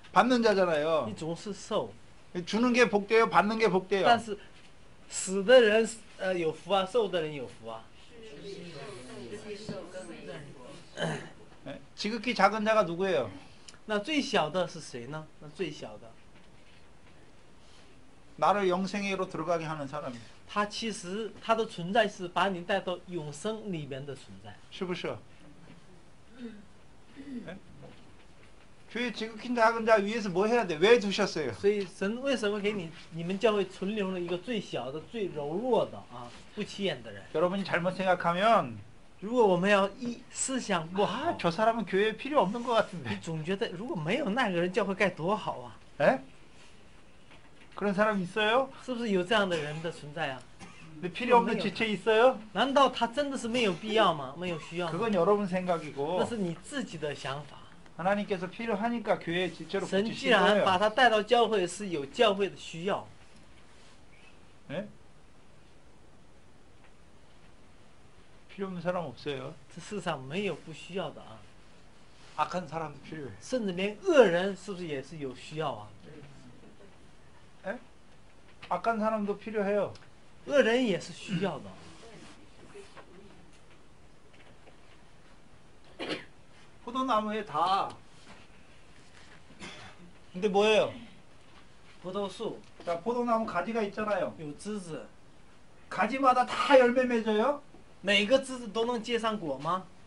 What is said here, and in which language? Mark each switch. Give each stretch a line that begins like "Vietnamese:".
Korean: 받는 자잖아요.
Chinese: 你总是受，
Korean: 주는 게 복돼요? 받는 게
Chinese: 但
Korean: 복돼요?
Chinese: 是死的人有福啊，受的人有福啊。
Korean: 예? 지극히 작은 자가 누구예요?
Chinese: 那最小的是谁呢？那最小的，
Korean: 나를 영생애로 들어가게 하는 사람이에요.
Chinese: 他其实他的存在是把你带到永生里面的存在。是不是?
Korean: 예? 교회 지극히 작은 자 위에서 뭐 해야 돼? 왜 두셨어요?
Chinese: 所以神为什么给你们教会存留了一个最小的、最柔弱的啊，不起眼的人？
Korean: 여러분이 잘못 생각하면
Chinese: 如果我们要思想不好
Korean: 아, ，저 사람은 교회에 필요 없는 것
Chinese: 你
Korean: 같은데.
Chinese: 总觉得如果没有那个人，教会该多好啊！
Korean: 예? 그런 사람 있어요?
Chinese: 是不是有这样的人的存在啊？
Korean: 근데 필요 없는 지체 있어요?
Chinese: 难道他真的是没有必要吗？没有需要吗？
Korean: 그건 여러분
Chinese: 那
Korean: 생각이고
Chinese: 是你自己的想法。
Korean: 하나님께서 필요하니까 교회에 지체로
Chinese: 神既
Korean: 붙이신
Chinese: 然把
Korean: 거예요.
Chinese: 他带到教会，是有教会的需要。
Korean: 예? 필요 없는 사람 없어요.
Chinese: 这世上没有不需要的啊，
Korean: 악한 사람도 필요해.
Chinese: 甚至连恶人是不是也是有需要啊？
Korean: 악한 사람도 필요해요.
Chinese: 恶人也是需要的。
Korean: 포도나무에 다. 근데 뭐예요?
Chinese: 葡萄树
Korean: 자, 포도나무 가지가 있잖아요.
Chinese: 有枝子，
Korean: 가지마다 다 열매 맺어요?
Chinese: 每个枝子都能结上果吗？